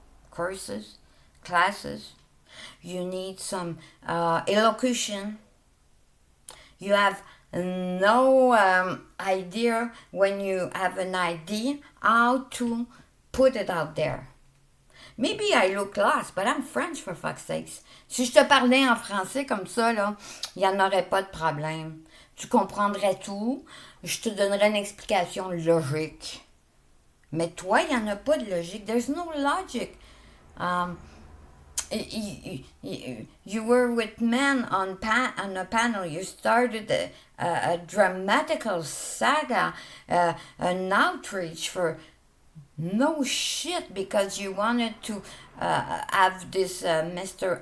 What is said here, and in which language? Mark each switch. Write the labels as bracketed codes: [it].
[en] Courses, classes. You need some elocution. You have no idea when you have an idea how to put it out there. Maybe I look lost, but I'm French for fuck's sakes. [fr] Si je te parlais en français comme ça, là, il n'y en aurait pas de problème. Tu comprendrais tout. Je te donnerais une explication logique. Mais toi, il n'y en a pas de logique. [en] There's no logic. You were with men on a panel. You started a dramatical saga, an outreach for no shit because you wanted to have this Mr.